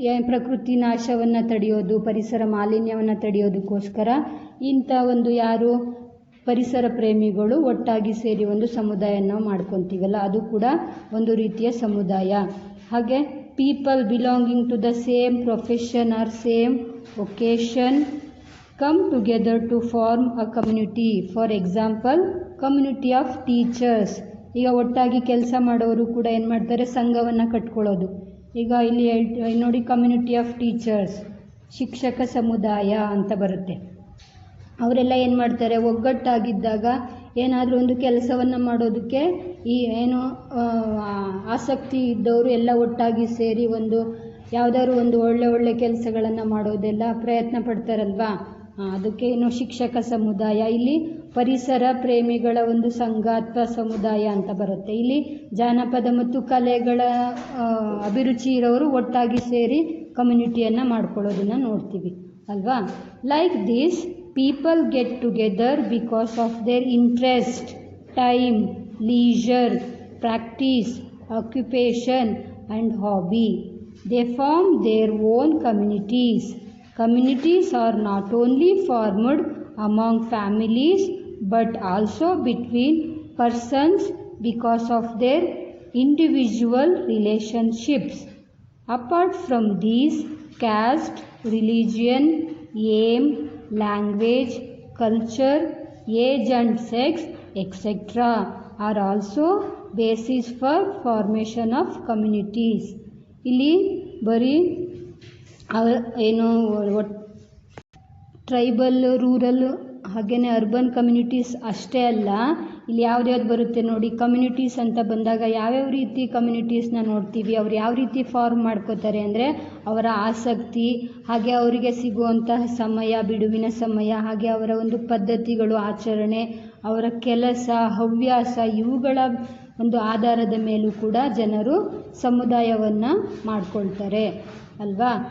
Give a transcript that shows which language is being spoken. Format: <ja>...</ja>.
<kn>ಪ್ರಕೃತಿ ನಾಶವನ್ನು ತಡೆಯೋದು, ಪರಿಸರ ಮಾಲಿನ್ಯವನ್ನು ತಡೆಯೋದಕ್ಕೋಸ್ಕರ ಇಂಥ ಒಂದು ಯಾರು ಪರಿಸರ ಪ್ರೇಮಿಗಳು ಒಟ್ಟಾಗಿ ಸೇರಿ ಒಂದು ಸಮುದಾಯನ ನಾವು ಮಾಡ್ಕೊತೀವಲ್ಲ, ಅದು ಕೂಡ ಒಂದು ರೀತಿಯ ಸಮುದಾಯ.</kn> <en>ಹಾಗೆ people belonging to the same profession or same occasion come together to form a community. For example, community of teachers.</en> <kn>ಈಗ ಒಟ್ಟಾಗಿ ಕೆಲಸ ಮಾಡೋರು ಕೂಡ ಏನು ಮಾಡ್ತಾರೆ, ಸಂಘವನ್ನು ಕಟ್ಕೊಳ್ಳೋದು. ಈಗ ಇಲ್ಲಿ ನೋಡಿ, ಕಮ್ಯುನಿಟಿ ಆಫ್ ಟೀಚರ್ಸ್, ಶಿಕ್ಷಕ ಸಮುದಾಯ ಅಂತ ಬರುತ್ತೆ. ಅವರೆಲ್ಲ ಏನು ಮಾಡ್ತಾರೆ, ಒಗ್ಗಟ್ಟಾಗಿದ್ದಾಗ ಏನಾದರೂ ಒಂದು ಕೆಲಸವನ್ನು ಮಾಡೋದಕ್ಕೆ ಈ ಏನು ಆಸಕ್ತಿ ಇದ್ದವರು ಎಲ್ಲ ಒಟ್ಟಾಗಿ ಸೇರಿ ಒಂದು ಯಾವುದಾದ್ರು ಒಂದು ಒಳ್ಳೆ ಕೆಲಸಗಳನ್ನು ಮಾಡೋದೆಲ್ಲ ಪ್ರಯತ್ನ ಪಡ್ತಾರಲ್ವಾ, ಅದಕ್ಕೆ ಏನು ಶಿಕ್ಷಕ ಸಮುದಾಯ. ಇಲ್ಲಿ ಪರಿಸರ ಪ್ರೇಮಿಗಳ ಒಂದು ಸಂಘ ಅಥವಾ ಸಮುದಾಯ ಅಂತ ಬರುತ್ತೆ. ಇಲ್ಲಿ ಜಾನಪದ ಮತ್ತು ಕಲೆಗಳ ಅಭಿರುಚಿ ಇರೋರು ಒಟ್ಟಾಗಿ ಸೇರಿ ಕಮ್ಯುನಿಟಿಯನ್ನು ಮಾಡ್ಕೊಳ್ಳೋದನ್ನು ನೋಡ್ತೀವಿ ಅಲ್ವಾ.</kn> <en>Like this people get together because of their interest, time, leisure, practice, occupation and hobby. They form their own communities. Communities are not only formed among families but also between persons because of their individual relationships. Apart from these, caste, religion, aim, language, culture, age and sex, etc. are also basis for formation of communities.</en> <kn>ಇಲ್ಲಿ ಬರೀ ಏನು tribal, rural ಹಾಗೆಯೇ urban communities ಅಷ್ಟೇ ಅಲ್ಲ, ಇಲ್ಲಿ ಯಾವ್ದು ಬರುತ್ತೆ ನೋಡಿ. ಕಮ್ಯುನಿಟೀಸ್ ಅಂತ ಬಂದಾಗ ಯಾವ್ಯಾವ ರೀತಿ ಕಮ್ಯುನಿಟೀಸ್ನ ನೋಡ್ತೀವಿ, ಅವ್ರು ಯಾವ ರೀತಿ ಫಾರ್ಮ್ ಮಾಡ್ಕೋತಾರೆ ಅಂದರೆ ಅವರ ಆಸಕ್ತಿ, ಹಾಗೆ ಅವರಿಗೆ ಸಿಗುವಂತಹ ಸಮಯ, ಬಿಡುವಿನ ಸಮಯ, ಹಾಗೆ ಅವರ ಒಂದು ಪದ್ಧತಿಗಳು, ಆಚರಣೆ, ಅವರ ಕೆಲಸ, ಹವ್ಯಾಸ, ಇವುಗಳ ಒಂದು ಆಧಾರದ ಮೇಲೂ ಕೂಡ ಜನರು ಸಮುದಾಯವನ್ನು ಮಾಡ್ಕೊಳ್ತಾರೆ ಅಲ್ವಾ.</kn>